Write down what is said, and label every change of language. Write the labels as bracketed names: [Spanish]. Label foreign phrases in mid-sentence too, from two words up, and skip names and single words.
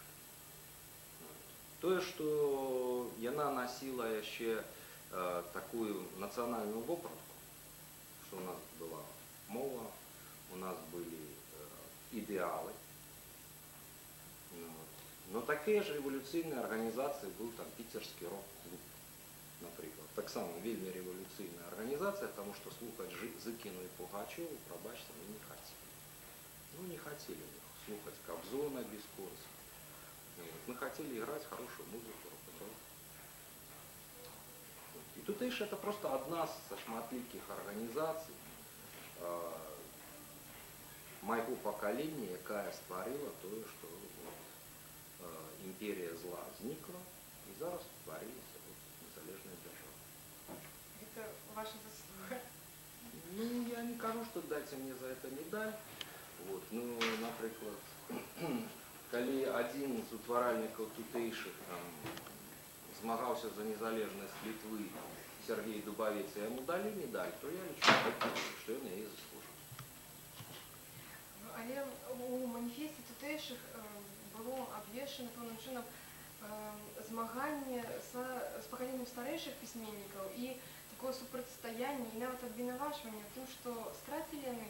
[Belarusian] Тое, што яна насіла яшчэ такую нацыянальную вопратку, што у нас была мова, у нас былі ідэалы. Но такія ж рэвалюцыйныя арганізацыі быў там піцерскі рок-клуб, напрыклад. Таксама вельмі рэвалюцыйная арганізацыя, таму што слухаць Зыкіну і Пугачёву, прабачце, мы не хацелі. [Russian] Ну, не хотели слухать Кобзона без конца. Мы хотели играть хорошую музыку, рок-н-ролл. [Belarusian] И тутэйшая это просто одна со шматлікіх организаций майго пакалення, якая стварила тое, што імперія зла знікла, і зараз стварилася незалежная держава. [Russian] Это ваша заслуга. Ну, [Belarusian] я не кажу, [Russian] что дайте мне за это медаль. Вот, [Belarusian] ну, напрыклад, калі адзін з утваральнікаў тутэйшых там змагаўся за незалежнасць Літвы, Сергей Дубавец, і яму далі медаль, то я лічу, што ён яе заслужыў. Але у маніфесце тутэйшых было абвешчана пэўным чынам змаганне з пакаленнем старэйшых пісьменнікаў і такое супрацьстаянне і нават абвінавачванне ў тым, што страцілі яны.